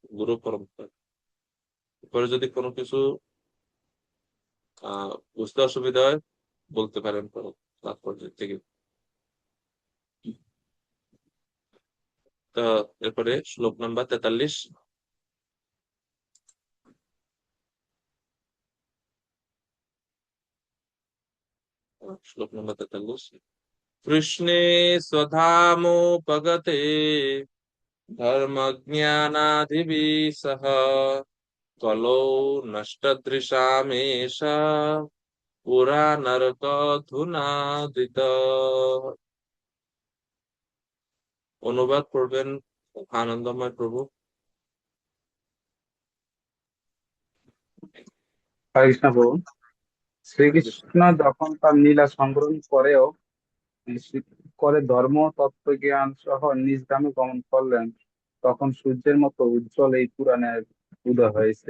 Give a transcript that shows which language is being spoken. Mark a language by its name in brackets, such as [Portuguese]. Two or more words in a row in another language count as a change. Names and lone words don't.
[Bangla] গুরু পরম্পরা পরে যদি কোনো কিছু বুঝতে অসুবিধা হয় বলতে পারেন পরে তাৎপর্য থেকে। তো এরপরে শ্লোক নাম্বার 43। শ্লোক নাম্বার 43। [Sanskrit] কৃষ্ণে स्वधामोपगते धर्मज्ञानादिभिः सह कलौ नष्टदृशामेष পুরা নরক ধুনাদিত। [Bangla] অনুবাদ করবেন আনন্দময় প্রভু। হরে কৃষ্ণ প্রভু। শ্রীকৃষ্ণ যখন তার লীলা সংগ্রহ করে ধর্ম তত্ত্বজ্ঞান সহ নিজ ধামে গমন করলেন, তখন সূর্যের মতো উজ্জ্বল এই পুরাণের উদয় হয়েছে।